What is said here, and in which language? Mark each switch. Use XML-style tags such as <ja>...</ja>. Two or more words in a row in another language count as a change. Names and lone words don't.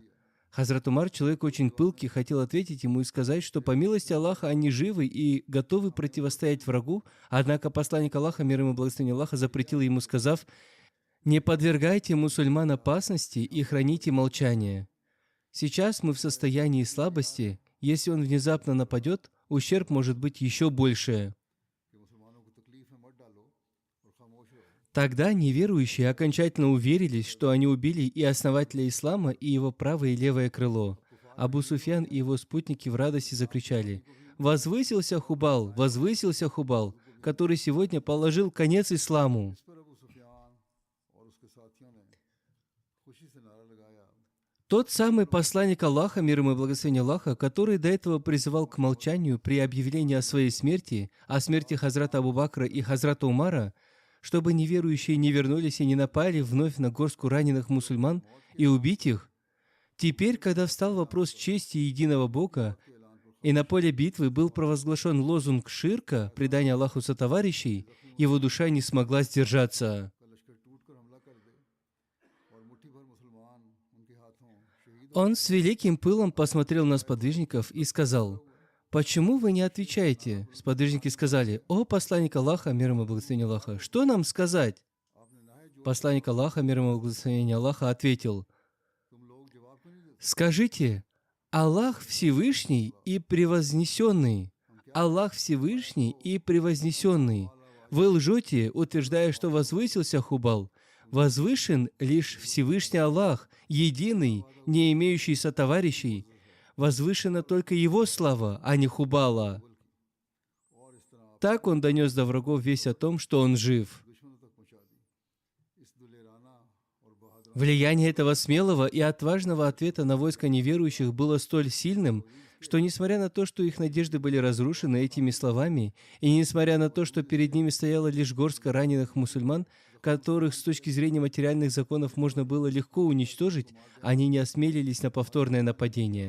<ru>Хазрат Умар, человек очень пылкий, хотел ответить ему и сказать, что по милости Аллаха они живы и готовы противостоять врагу, однако посланник Аллаха, мир ему и благословение Аллаха, запретил ему, сказав: «Не подвергайте мусульман опасности и храните молчание. Сейчас мы в состоянии слабости, если он внезапно нападет, ущерб может быть еще больше».</ru> <ur>کہ مسلمانوں کو تکلیف میں مت ڈالو اور خاموش رہو</ur> <ru>Тогда неверующие окончательно уверились, что они убили и основателя ислама, и его правое и левое крыло. Абу Суфьян и его спутники в радости закричали: «Возвысился Хубал! Возвысился Хубал, который сегодня положил конец исламу!»</ru> <ur>اس پر ابو سفیان اور اس کے ساتھیوں نے خوشی سے نعرہ لگایا</ur> <ru>Тот самый посланник Аллаха, мир ему и благословение Аллаха, который до этого призывал к молчанию при объявлении о своей смерти, о смерти Хазрата Абу Бакра и Хазрата Умара, чтобы неверующие не вернулись и не напали вновь на горстку раненых мусульман и убить их. Теперь, когда встал вопрос чести единого Бога, и на поле битвы был провозглашен лозунг ширка, предания Аллаху сотоварищей, его душа не смогла сдержаться.</ru> <ur>کا لشکر ٹوٹ کر حملہ کر دے اور مٹھی بھر مسلمان ان کے ہاتھوں شہید</ur> <ru>Он с великим пылом посмотрел на сподвижников и сказал: «Почему вы не отвечаете?» Сподвижники сказали: «О посланник Аллаха, мир ему и благословение Аллаха, что нам сказать?» आपने नाहे जो Посланник Аллаха, мир ему и благословение Аллаха, ответил:</ru> <ur>تم لوگ جواب کیوں نہیں دیتے</ur> <ru>«Скажите: Аллах Всевышний и Превознесенный. Аллах Всевышний и Превознесенный. Вы лжете, утверждая, что возвысился Хубал. Возвышен лишь Всевышний Аллах, единый, не имеющий сотоварищей. Возвышена только Его слава, а не Хубала».</ru> <ur>اور اس طرح آپ</ur> <ru>Так он донес до врагов весть о том, что он жив.</ru> <ur>دشمنوں تک پہنچا دی اس دلیرانہ اور بہادر</ur> <ru>Влияние этого смелого и отважного ответа на войско неверующих было столь сильным, что несмотря на то, что их надежды были разрушены этими словами, и несмотря на то, что перед ними стояла лишь горстка раненых мусульман, которых с точки зрения материальных законов можно было легко уничтожить, они не осмелились на повторное нападение.</ru>